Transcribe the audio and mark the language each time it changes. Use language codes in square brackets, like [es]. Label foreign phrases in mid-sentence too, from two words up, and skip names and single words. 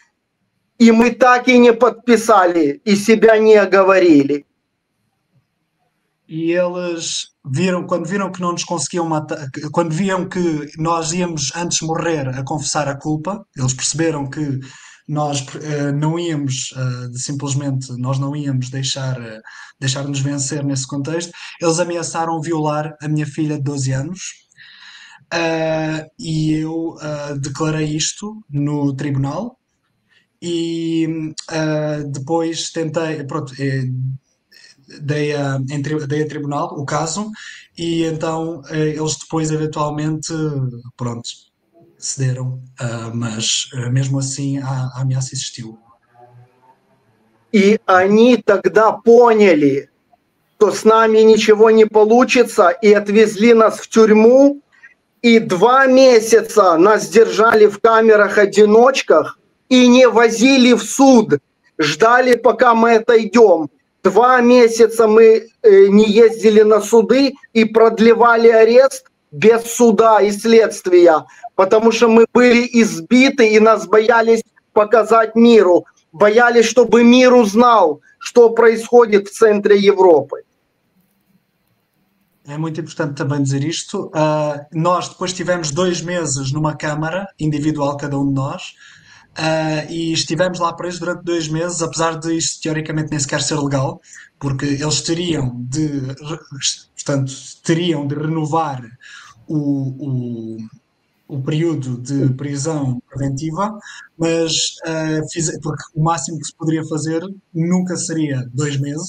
[ru] И мы так и не подписали, и себя не оговорили. [pt] E eles viram, quando viram que não nos conseguiam matar, quando viam que nós íamos antes morrer a confessar a culpa, eles perceberam que nós não íamos, simplesmente, nós não íamos deixar-nos vencer nesse contexto. Eles ameaçaram violar a minha filha de 12 anos. E eu declarei isto no tribunal e depois tentei, pronto, dei a tribunal o caso e então eles depois eventualmente, pronto, cederam, mas mesmo assim a ameaça existiu. [ru] И они тогда поняли, что с нами ничего не получится, и отвезли нас в тюрьму, и 2 месяца нас держали в камерах-одиночках и не возили в суд, ждали, пока мы отойдем. 2 месяца мы не ездили на суды и продлевали арест без суда и следствия, потому что мы были избиты и нас боялись показать mиру, боялись, чтобы мир узнал, что происходит в центре Европы. [pt] É muito importante também dizer isto. Nós depois tivemos 2 meses numa câmara individual, cada um de nós, e estivemos lá presos durante 2 meses, apesar de isto teoricamente nem sequer ser legal, porque eles teriam de renovar o período de prisão preventiva, mas porque o máximo que se poderia fazer nunca seria 2 meses.